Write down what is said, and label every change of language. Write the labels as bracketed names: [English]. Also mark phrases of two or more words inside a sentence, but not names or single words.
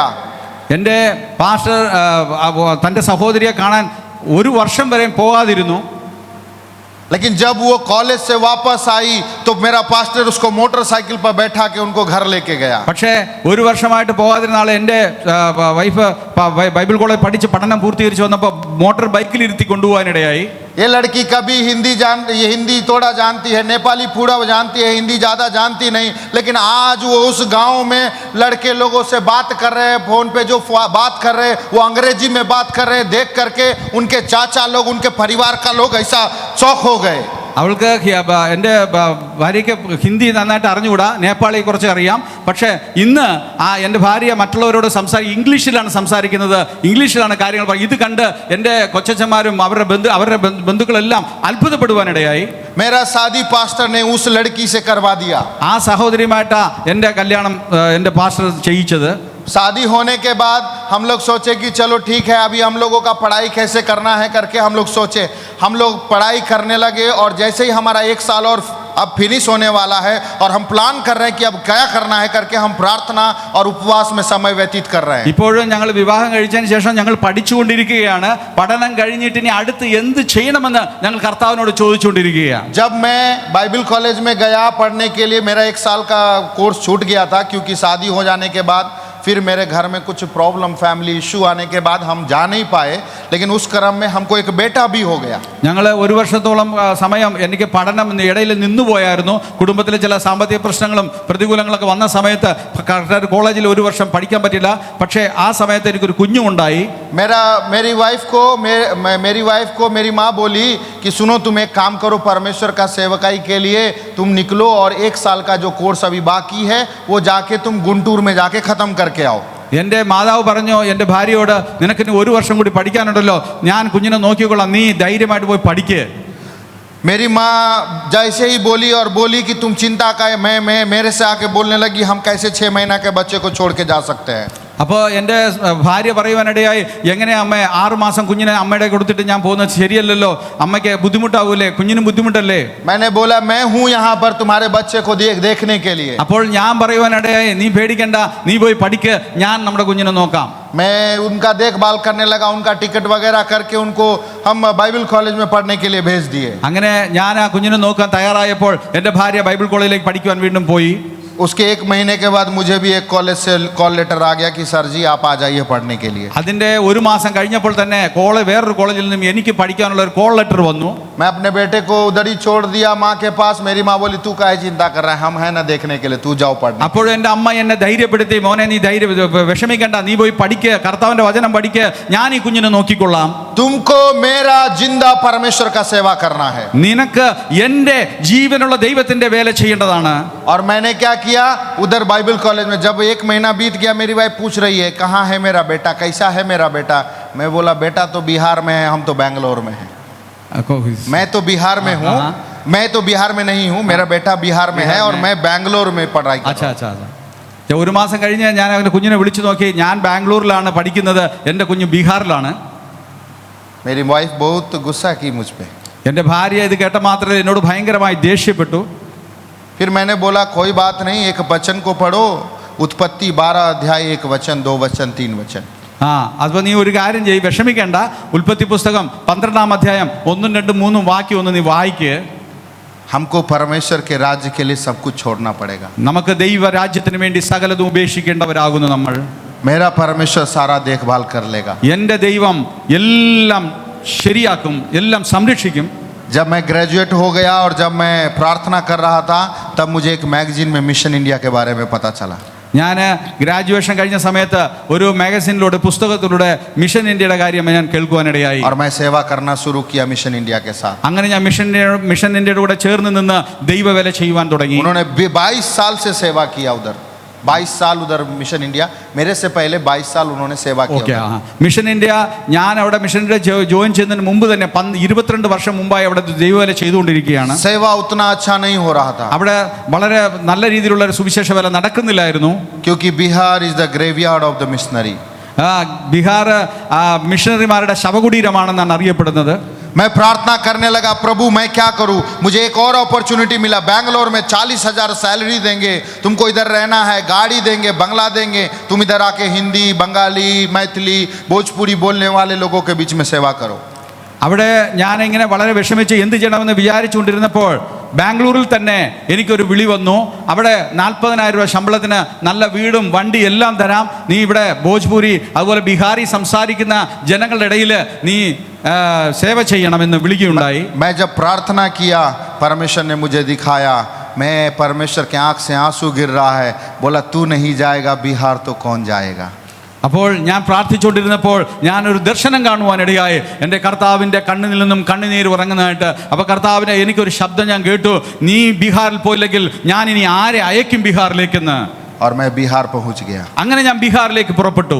[Malayalam] എൻ്റെ പാസ്റ്റർ തൻ്റെ സഹോദരിയെ കാണാൻ 1 വർഷം വരെ പോകാതിരുന്നു. [Hindi] लेकिन जब वो कॉलेज से वापस आई तो मेरा पास्टर उसको मोटरसाइकिल पर बैठा के उनको घर लेके गया. [Malayalam] പക്ഷേ 1 വർഷമായിട്ട് പോകാതിരുന്ന ആളെ എൻ്റെ വൈഫ് [English] Bible college [Malayalam] പഠിച്ച് പഠനം പൂർത്തീകരിച്ച് വന്നപ്പോൾ മോട്ടോർ ബൈക്കിൽ ഇരുത്തി കൊണ്ടുപോകാനിടയായി. [Hindi] ये लड़की कभी हिंदी थोड़ा जानती है, नेपाली पूरा जानती है, हिंदी ज़्यादा जानती नहीं, लेकिन आज वो उस गांव में लड़के लोगों से बात कर रहे हैं, फ़ोन पे जो बात कर रहे हैं वो अंग्रेजी में बात कर रहे हैं. देख करके उनके चाचा लोग, उनके परिवार का लोग ऐसा शौक हो गए. [Malayalam] അവൾക്ക് എൻ്റെ ഭാര്യയ്ക്ക് ഹിന്ദി നന്നായിട്ട് അറിഞ്ഞുകൂടാ, നേപ്പാളി കുറച്ച് അറിയാം. പക്ഷേ ഇന്ന് എൻ്റെ ഭാര്യ മറ്റുള്ളവരോട് ഇംഗ്ലീഷിലാണ് സംസാരിക്കുന്നത്, ഇംഗ്ലീഷിലാണ് കാര്യങ്ങൾ ഇത് കണ്ട് എൻ്റെ കൊച്ചച്ചന്മാരും അവരുടെ ബന്ധുക്കളെല്ലാം അത്ഭുതപ്പെടുവാനിടയായി. [Hindi] मेरा शादी पास्टर ने उस लड़की से करवा दिया. [Malayalam] ആ സഹോദരിയുമായിട്ടാ എൻ്റെ കല്യാണം എൻ്റെ പാസ്റ്റർ ചെയ്യിച്ചത്. [Hindi] शादी होने के बाद हम लोग सोचे कि चलो ठीक है, अभी हम लोगों का पढ़ाई कैसे करना है करके हम लोग सोचे. हम लोग पढ़ाई करने लगे और जैसे ही हमारा 1 साल और अब फिनिश होने वाला है और हम प्लान कर रहे हैं कि अब क्या करना है करके हम प्रार्थना और उपवास में समय व्यतीत कर रहे हैं. [Malayalam] ഇപ്പോഴും ഞങ്ങൾ വിവാഹം കഴിച്ചതിന് ശേഷം ഞങ്ങൾ പഠിച്ചുകൊണ്ടിരിക്കുകയാണ്. പഠനം കഴിഞ്ഞിട്ട് ഇനി അടുത്ത് എന്ത് ചെയ്യണമെന്ന് ഞങ്ങൾ കർത്താവിനോട് ചോദിച്ചുകൊണ്ടിരിക്കുകയാണ്. [Hindi] जब मैं [English] Bible college [Hindi] में गया पढ़ने के लिए, मेरा 1 साल का कोर्स छूट गया था क्योंकि शादी हो जाने के बाद फिर मेरे घर में कुछ प्रॉब्लम, [English] family issue [Hindi] आने के बाद हम जा नहीं पाए. लेकिन उस क्रम में हमको एक बेटा भी हो गया. [Malayalam] ഞങ്ങൾ 1 വർഷത്തോളം സമയം എനിക്ക് പഠനം ഇടയിൽ നിന്നുപോയായിരുന്നു. കുടുംബത്തിലെ ചില സാമ്പത്തിക പ്രശ്നങ്ങളും പ്രതികൂലങ്ങളൊക്കെ വന്ന സമയത്ത് കോളേജിൽ 1 വർഷം പഠിക്കാൻ പറ്റില്ല. പക്ഷേ ആ സമയത്ത് എനിക്കൊരു കുഞ്ഞുമുണ്ടായി. [Hindi] मेरी वाइफ को मेरी माँ बोली कि सुनो, तुम एक काम करो, परमेश्वर का सेवकाई के लिए तुम निकलो और 1 साल का जो कोर्स अभी बाकी है वो जाके तुम गुंटूर में जाके खत्म करके आओ. [Malayalam] എൻ്റെ മാതാവ് പറഞ്ഞു എൻ്റെ ഭാര്യയോട്, നിനക്കിനി 1 വർഷം കൂടി പഠിക്കാനുണ്ടല്ലോ, ഞാൻ കുഞ്ഞിനെ നോക്കിക്കൊള്ളാം, നീ ധൈര്യമായിട്ട് പോയി പഠിക്ക്. [Hindi] मेरी माँ जैसे ही बोली और बोली कि तुम चिंता का, मैं मेरे से आके बोलने लगी हम कैसे 6 महीना के बच्चे को छोड़ के जा सकते हैं. [Malayalam] അപ്പോൾ എൻ്റെ ഭാര്യ പറയുവാനിടയായി, എങ്ങനെ അമ്മ 6 മാസം കുഞ്ഞിനെ അമ്മയുടെ കൊടുത്തിട്ട് ഞാൻ പോകുന്നത് ശരിയല്ലല്ലോ, അമ്മയ്ക്ക് ബുദ്ധിമുട്ടാവൂലേ, കുഞ്ഞിനും ബുദ്ധിമുട്ടല്ലേ. [Hindi] मैंने बोला मैं हूँ यहाँ पर तुम्हारे बच्चे को देखने के लिए. [Malayalam] അപ്പോൾ ഞാൻ പറയുവാനിടയായി, നീ പേടിക്കണ്ട, നീ പോയി പഠിക്ക്, ഞാൻ നമ്മുടെ കുഞ്ഞിനെ നോക്കാം. [Hindi] मैं उनका देखभाल करने लगा, उनका टिकट वगैरह करके उनको हम [English] Bible college [Hindi] में पढ़ने के लिए भेज दिए. [Malayalam] അങ്ങനെ ഞാൻ ആ കുഞ്ഞിനെ നോക്കാൻ തയ്യാറായപ്പോൾ എൻ്റെ ഭാര്യ ബൈബിൾ കോളേജിലേക്ക് പഠിക്കുവാൻ വീണ്ടും പോയി. [Hindi] उसके 1 महीने के बाद मुझे भी एक कॉलेज से [English] call letter [Hindi] आ गया कि सर जी आप आ जाइए पढ़ने के लिए. [Malayalam] അതിൻ്റെ 1 മാസം കഴിഞ്ഞപ്പോൾ തന്നെ വേറൊരു കോളേജിൽ നിന്നും എനിക്ക് പഠിക്കാനുള്ള ഒരു [English] call letter [Malayalam] വന്നു. [Hindi] मैं अपने बेटे को उधर ही छोड़ दिया माँ के पास. मेरी माँ बोली तू काहे चिंता कर रहा है, हम है ना देखने के लिए, तू जाओ पढ़ने. [Malayalam] അപ്പോൾ എൻ്റെ അമ്മ എന്നെ ധൈര്യപ്പെടുത്തി, മോനെ നീ വിഷമിക്കണ്ട, നീ പോയി പഠിക്ക്, കർത്താവിൻ്റെ വചനം പഠിക്ക്, ഞാൻ ഈ കുഞ്ഞിനെ നോക്കിക്കൊള്ളാം. [Hindi] तुमको मेरा जिंदा परमेश्वर का सेवा करना है. [Malayalam] നിനക്ക് എൻ്റെ ജീവനുള്ള ദൈവത്തിൻ്റെ വേല ചെയ്യേണ്ടതാണ്. [Hindi] और मैंने क्या किया, उधर [English] Bible college [Hindi] में जब 1 महीना बीत गया, मेरी वाइफ पूछ रही है कहाँ है मेरा बेटा, कैसा है मेरा बेटा. मैं बोला बेटा तो बिहार में है, हम तो बैंगलोर में हैं. मैं तो बिहार में हूँ, मैं तो बिहार में नहीं हूँ, मेरा बेटा बिहार में है और मैं बैंगलोर में पढ़ाई कर रहा हूँ. [Malayalam] 1 മാസം കഴിഞ്ഞ് ഞാൻ അവൻ്റെ കുഞ്ഞിനെ വിളിച്ചു നോക്കി, ഞാൻ ബാംഗ്ലൂരിലാണ് പഠിക്കുന്നത്, എൻ്റെ കുഞ്ഞ് ബീഹാറിലാണ്. [Hindi] मेरी वाइफ बहुत गुस्सा की मुझ पे. [Malayalam] എൻ്റെ ഭാര്യ ഇത് കേട്ട മാത്രമേ എന്നോട് ഭയങ്കരമായി ദേഷ്യപ്പെട്ടു. [Hindi] फिर मैंने बोला कोई बात नहीं, एक वचन को पढ़ो, उत्पत्ति 12 अध्याय 1 वचन 2 वचन 3 वचन. [Malayalam] അപ്പോൾ നീ ഒരു കാര്യം ചെയ്യ്, വിഷമിക്കേണ്ട, ഉൽപ്പത്തി പുസ്തകം 12-ാം അധ്യായം 1, 2, 3 വാക്യം ഒന്ന് നീ വായിക്ക്. [Hindi] हमको परमेश्वर के राज्य के लिए सब कुछ छोड़ना पड़ेगा. [Malayalam] നമുക്ക് ദൈവ രാജ്യത്തിന് വേണ്ടി സകലതും ഉപേക്ഷിക്കേണ്ടവരാകുന്നു നമ്മൾ. [Hindi] मेरा परमेश्वर सारा देखभाल कर लेगा. [Malayalam] എൻ്റെ ദൈവം എല്ലാം ശരിയാക്കും, എല്ലാം സംരക്ഷിക്കും. [Hindi] जब मैं ग्रेजुएट हो गया और जब मैं प्रार्थना कर रहा था, तब मुझे एक मैगजीन में मिशन इंडिया के बारे में पता चला. [Malayalam] ഞാൻ ഗ്രാജുവേഷൻ കഴിഞ്ഞ സമയത്ത് ഒരു മാഗസിനിലൂടെ, പുസ്തകത്തിലൂടെ മിഷൻ ഇന്ത്യയുടെ കാര്യം ഞാൻ കേൾക്കുവാനിടയായി. [Hindi] और मैं सेवा करना शुरू किया मिशन इंडिया के साथ. [Malayalam] അങ്ങനെ ഞാൻ മിഷൻ ഇന്ത്യയുടെ കൂടെ ചേർന്ന് നിന്ന് ദൈവവേല ചെയ്യുവാൻ തുടങ്ങി. [Hindi] उन्होंने 22 साल से सेवा किया उधर. 22 साल उधर मिशन इंडिया, मेरे से पहले 22 साल उन्होंने सेवा किया. [Malayalam] മിഷൻ ഇന്ത്യ, ഞാൻ അവിടെ മിഷൻ ഇന്ത്യ ജോയിൻ ചെയ്യുന്നതിന് മുമ്പ് തന്നെ 22 വർഷം മുമ്പായി അവിടെ ദൈവവേല ചെയ്തുകൊണ്ടിരിക്കുകയാണ്. [Hindi] सेवा उतना अच्छा नहीं हो रहा था. [Malayalam] അവിടെ വളരെ നല്ല രീതിയിലുള്ള ഒരു സുവിശേഷ വേല നടക്കുന്നില്ലായിരുന്നു. [English] क्योंकि Bihar is the graveyard of the missionary. [Malayalam] ബീഹാർ മിഷണറിമാരുടെ ശവകുടീരമാണെന്നാണ് അറിയപ്പെടുന്നത്. [Hindi] मैं प्रार्थना करने लगा, प्रभु मैं क्या करूं, मुझे एक और अपॉर्चुनिटी मिला. बैंगलोर में 40,000 सैलरी देंगे, तुमको इधर रहना है, गाड़ी देंगे, बंगला देंगे, तुम इधर आके हिंदी, बंगाली, मैथिली, भोजपुरी बोलने वाले लोगों के बीच में सेवा करो. [Malayalam] അവിടെ ഞാനിങ്ങനെ വളരെ വിഷമിച്ച് എന്ത് ചെയ്യണമെന്ന് വിചാരിച്ചുകൊണ്ടിരുന്നപ്പോൾ ബാംഗ്ലൂരിൽ തന്നെ എനിക്കൊരു വിളി വന്നു. അവിടെ 40,000 രൂപ ശമ്പളത്തിന് നല്ല വീടും വണ്ടി എല്ലാം തരാം, നീ ഇവിടെ ഭോജ്പൂരി അതുപോലെ ബീഹാറി സംസാരിക്കുന്ന ജനങ്ങളുടെ ഇടയിൽ നീ സേവ ചെയ്യണമെന്ന് വിളിക്കുകയുണ്ടായി. [Hindi] मैं जब प्रार्थना किया, परमेश्वर ने मुझे दिखाया, मैं परमेश्वर के आंख से आंसू गिर रहा है. बोला तू नहीं जाएगा बिहार तो कौन जाएगा. [Malayalam] അപ്പോൾ ഞാൻ പ്രാർത്ഥിച്ചുകൊണ്ടിരുന്നപ്പോൾ ഞാനൊരു ദർശനം കാണുവാനിടയായി. എൻ്റെ കർത്താവിൻ്റെ കണ്ണിൽ നിന്നും കണ്ണുനീര് ഇറങ്ങുന്നതായിട്ട്. അപ്പോൾ കർത്താവിനെ എനിക്കൊരു ശബ്ദം ഞാൻ കേട്ടു, നീ ബീഹാറിൽ പോയില്ലെങ്കിൽ ഞാൻ ഇനി ആരെ അയക്കും ബീഹാറിലേക്കെന്ന്. [Hindi] और मैं बिहार पहुंच गया. [Malayalam] അങ്ങനെ ഞാൻ ബീഹാറിലേക്ക് പുറപ്പെട്ടു.